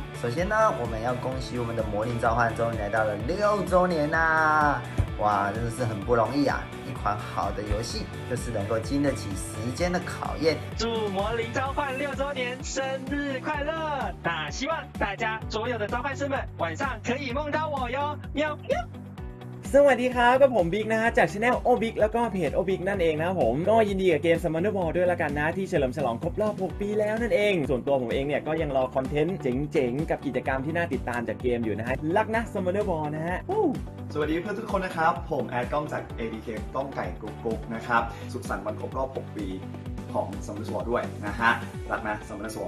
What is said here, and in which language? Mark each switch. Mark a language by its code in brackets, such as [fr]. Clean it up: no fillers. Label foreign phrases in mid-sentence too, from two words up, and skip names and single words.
[zh] 首先呢，我們要恭喜我們的魔靈召喚終於來到了6周年啦！哇，真的是很不容易啊！一款好的遊戲，就是能夠經得起時間的考驗。祝魔靈召喚6周年生日快樂！那希望大家所有的召喚師們晚上可以夢到我喲，喵喵！ [th] สวัสดีครับก็ผมบิ๊กนะฮะจาก Channel โอบิ๊กแล้วก็เพจโอบิ๊กนั่นเองนะผมก็ยินดีกับเกม Summoner War ด้วยละกันนะที่เฉลิมฉลองครบรอบ6ปีแล้วนั่นเองส่วนตัวผมเองเนี่ยก็ยังรอคอนเทนต์เจ๋งๆกับกิจกรรมที่น่าติดตามจากเกมอยู่นะฮะรักนะ Summoner War นะฮะ สวัสดีเพื่อนทุกคนนะครับผมแอดกล้องจาก ADK ก้องไก่กุ๊กนะครับสุขสันต์วันครบรอบ6ปีของ Summoner War ด้วยนะฮะรักนะ Summoner War